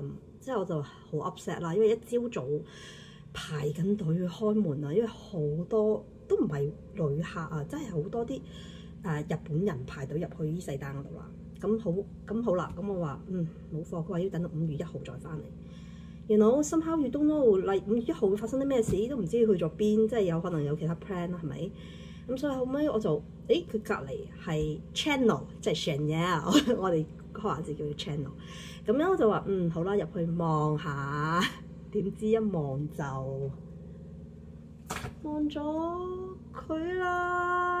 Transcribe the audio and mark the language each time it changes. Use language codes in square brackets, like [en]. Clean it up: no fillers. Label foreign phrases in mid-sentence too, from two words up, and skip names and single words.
[yue] 之後我就好 upset 啦，因為一朝早排緊隊去開門啊，因為好多都唔係旅客啊，真係好多啲日本人排隊入去伊勢丹嗰度啦。咁好啦，咁我話冇貨，佢話要等到5月1號再翻嚟。 [en] 原來 somehow you don't know， [yue] 嚟5月1號會發生啲咩事都唔知去咗邊，即係有可能有其他 plan 啦，係咪？咁所以後尾我就佢隔離係 channel， 即係 Chanel， 我哋開玩笑叫佢 channel。咁樣我就話好啦，入去望下，點知一望就望咗佢啦！